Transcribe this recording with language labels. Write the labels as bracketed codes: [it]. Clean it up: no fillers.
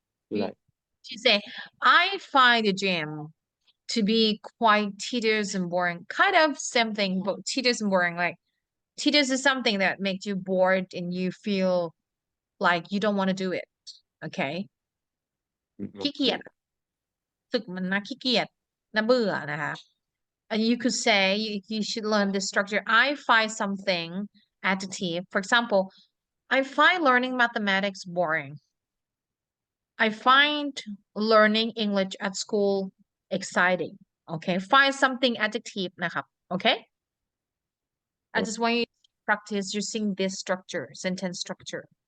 [en] Like You say, I find the gym to be quite tedious and boring. Kind of same thing, but tedious and boring. Like tedious is something that makes you bored and you feel like you don't want to do it. Okay. [th] ขี้เกียจฝึกมันนะขี้เกียจน่าเบื่อนะคะ [en] and you could say you should learn the structure. I find something adjective. For example, I find learning mathematics boring. I find learning English at school exciting. Okay, find something adjective นะครับ Okay, I just want you to practice using this structure, sentence structure.